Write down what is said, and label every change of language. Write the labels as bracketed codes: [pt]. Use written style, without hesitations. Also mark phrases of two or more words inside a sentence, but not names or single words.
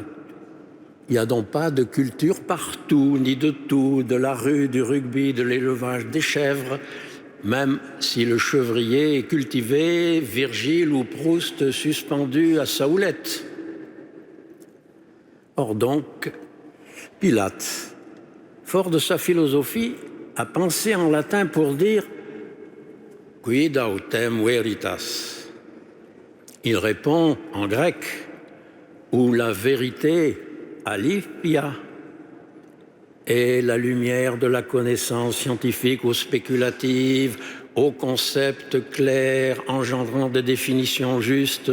[fr] Il n'y a donc pas de culture partout, ni de tout, de la rue, du rugby, de l'élevage des chèvres, même si le chevrier est cultivé, Virgile ou Proust suspendu à sa houlette. Or donc, Pilate, fort de sa philosophie, a pensé en latin pour dire « [la] quid autem veritas ». [fr] Il répond en grec « où la vérité alithia » est la lumière de la connaissance scientifique ou spéculative, aux concepts clairs engendrant des définitions justes.